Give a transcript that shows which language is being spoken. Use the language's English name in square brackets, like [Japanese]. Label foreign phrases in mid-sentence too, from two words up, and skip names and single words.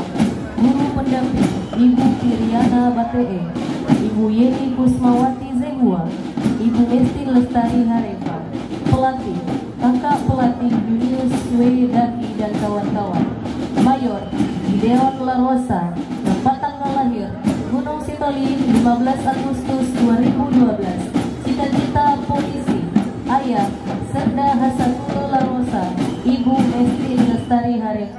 [Indonesian] Guru pendamping Ibu Kiriana Batee, Ibu Yeni Kusmawati Zengua, Ibu Esti Lestari Harefa. Pelatih Kakak Pelatih Junius Wedaki dan kawan-kawan. Mayor Gideon La Rosa. Tempat tanggal lahir Gunung Sitoli 15 Agustus 2012. Cita-cita polisi Ayah Serda Hasanul La Rosa, Ibu Esti Lestari Harefa.